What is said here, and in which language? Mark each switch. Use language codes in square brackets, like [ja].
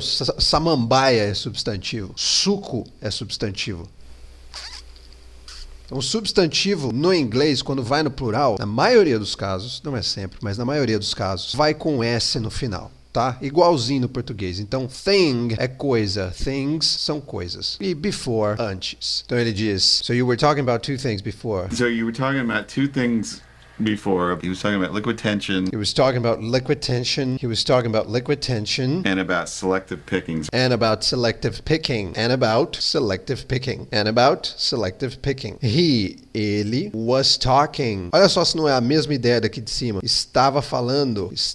[pt] Samambaia é substantivo. Suco é substantivo. Então, o substantivo no inglês, quando vai no plural, na maioria dos casos, não é sempre, mas na maioria dos casos, vai com S no final. Tá? Igualzinho no português. Então, thing é coisa. Things são coisas. E before, antes. Então ele diz, [en] so you were talking about two things before. So you were talking about two things before. He was talking about liquid tension. He was talking about liquid tension. He was talking about liquid tension. And about selective picking. And about selective picking. And about selective picking. And about selective picking. Ele was talking. [pt] Olha só se não é a mesma ideia daqui de cima. Estava falando.